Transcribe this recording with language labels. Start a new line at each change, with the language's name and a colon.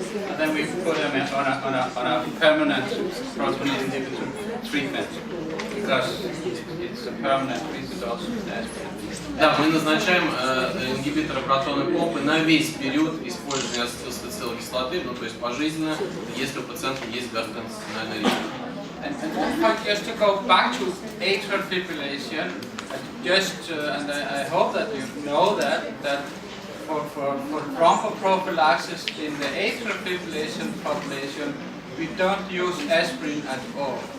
English: And then we put them on a permanent proton inhibitor treatment because it's a permanent treatment also with aspirin.
Russian: Да, мы назначаем ингибиторы протонной помпы на весь период использования ацетилсалициловой кислоты, ну то есть пожизненно, если у пациента есть гастроинтестинальный риск.
English: And just to go back to atrial fibrillation, and I hope that you know that for thromboprophylaxis in the atrial fibrillation population, we don't use aspirin at all.